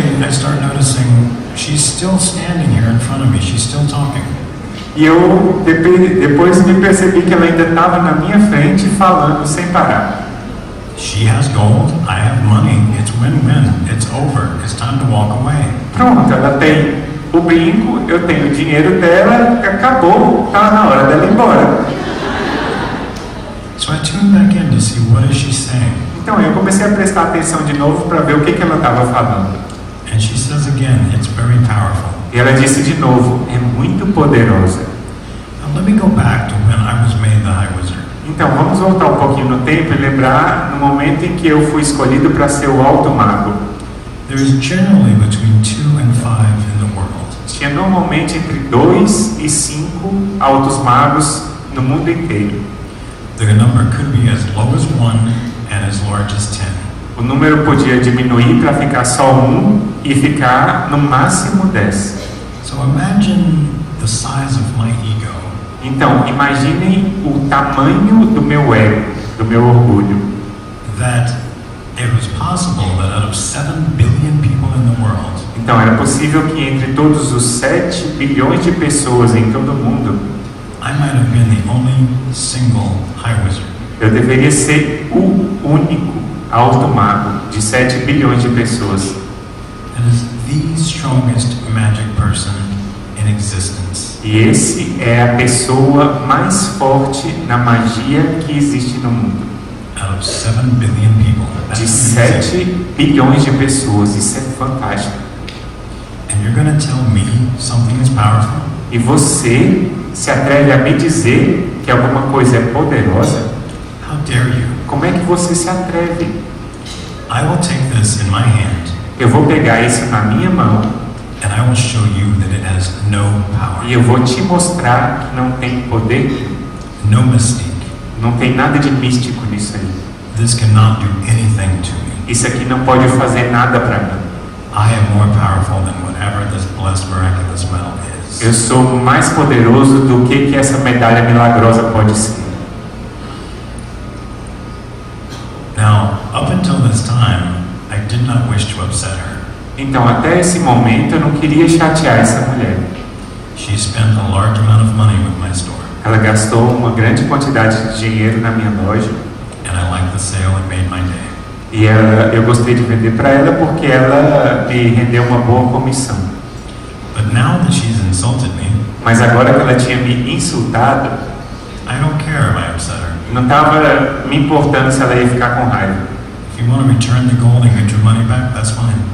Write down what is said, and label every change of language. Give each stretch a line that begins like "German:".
English: I start noticing she's still standing here in front of me. She's still talking.
Portuguese: E eu depois me percebi que ela ainda estava na minha frente falando sem parar.
English: She has gold, I have money. It's win-win. It's over. It's time to walk away.
Portuguese: Pronto, ela tem o brinco, eu tenho o dinheiro dela, acabou, tá na hora dela ir embora.
English: So I tuned back in to see what is she saying.
Portuguese: Então eu comecei a prestar atenção de novo para ver o que ela estava falando.
English: And she says again, it's very powerful.
Portuguese: E ela disse de novo, é muito poderosa.
English: Now let me go back to when I was made the High Wizard.
Portuguese: Então vamos voltar um pouquinho no tempo e lembrar no momento em que eu fui escolhido para ser o Alto Mago.
English: There is generally between 2 and 5 in the world.
Portuguese: Tinha normalmente entre 2 e 5 Altos Magos no mundo inteiro.
English: The number could be as low as 1 and as large as 10.
Portuguese: O número podia diminuir para ficar só 1 e ficar no máximo 10.
English: So imagine the size of my ego.
Portuguese: Então, imaginem o tamanho do meu ego, do meu orgulho.
English: That it was possible that out of 7 billion people in the world,
Portuguese: Então, era possível que entre todos os 7 bilhões de pessoas em todo o mundo,
English: I might have been the only single High Wizard.
Portuguese: eu deveria ser o único Alto Mago de 7 bilhões de pessoas.
English: That is the strongest magic person in existence.
Portuguese: E esse é a pessoa mais forte na magia que existe no mundo.
English: Out of 7 billion people.
Portuguese: De
English: That's amazing.
Portuguese: 7 bilhões de pessoas. Isso é fantástico.
English: And you're going to tell me something is powerful?
Portuguese: E você se atreve a me dizer que alguma coisa é poderosa?
English: How dare you?
Portuguese: Como é que você se atreve?
English: I will take this in my hand
Portuguese: Eu vou pegar isso na minha mão
English: and I will show you that it has no power,
Portuguese: e eu vou te mostrar que não tem poder,
English: no mystique.
Portuguese: não tem nada de místico nisso aí.
English: This cannot do anything to me.
Portuguese: Isso aqui não pode fazer nada para mim.
English: I am more powerful than whatever this blessed miraculous medal is.
Portuguese: Eu sou mais poderoso do que essa medalha milagrosa pode ser.
English: Now, up until this time, I did not wish to upset her.
Portuguese: Então, até esse momento, eu não queria chatear essa mulher.
English: She spent a large amount of money with my store,
Portuguese: Ela gastou uma grande quantidade de dinheiro na minha loja
English: and I liked the sale. It made my day.
Portuguese: e eu gostei de vender para ela porque ela me rendeu uma boa comissão.
English: But now that she's insulted me,
Portuguese: Mas agora que ela tinha me insultado,
English: I don't care if I upset her.
Portuguese: não estava me importando se ela ia ficar com raiva.
English: If you want to return the gold and get your money back, that's fine.